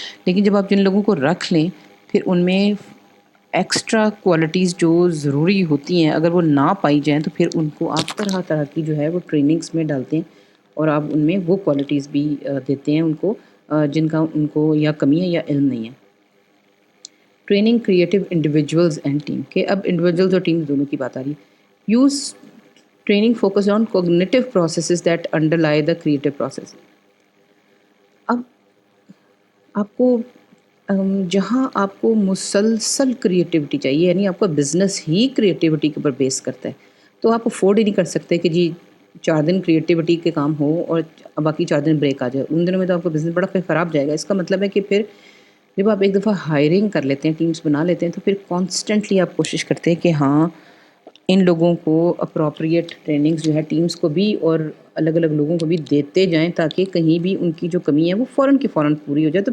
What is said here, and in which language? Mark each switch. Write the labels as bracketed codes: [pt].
[ur] لیکن جب آپ جن لوگوں کو رکھ لیں پھر ان میں ایکسٹرا کوالٹیز جو ضروری ہوتی ہیں اگر وہ نہ پائی جائیں تو پھر ان کو آپ طرح طرح کی جو ہے وہ ٹریننگز میں ڈالتے ہیں، اور آپ ان میں وہ کوالٹیز بھی دیتے ہیں ان کو جن کا ان کو یا کمی ہے یا علم نہیں ہے. [en] training creative individuals and team, [ur] کہ اب انڈیویجولز اور ٹیم دونوں کی بات آ رہی ہے. [en] Use training focus on cognitive processes that underlie the creative process. [ur] اب آپ کو جہاں آپ کو مسلسل کریٹیوٹی چاہیے، یعنی آپ کا بزنس ہی کریٹیوٹی کے اوپر بیس کرتا ہے، تو آپ افورڈ ہی نہیں کر سکتے کہ جی 4 دن کریٹیوٹی کے کام ہو اور باقی 4 دن بریک آ جائے. ان دنوں میں تو آپ کا بزنس بڑا پھر خراب جائے گا. اس کا مطلب ہے کہ پھر جب آپ ایک دفعہ ہائرنگ کر لیتے ہیں، ٹیمز بنا لیتے ہیں، تو پھر کانسٹنٹلی آپ کوشش کرتے ہیں کہ ہاں ان لوگوں کو اپروپریٹ ٹریننگز جو ہے ٹیمز کو بھی اور الگ الگ لوگوں کو بھی دیتے جائیں تاکہ کہیں بھی ان کی جو کمی ہے وہ فوراً کی فوراً پوری ہو جائے.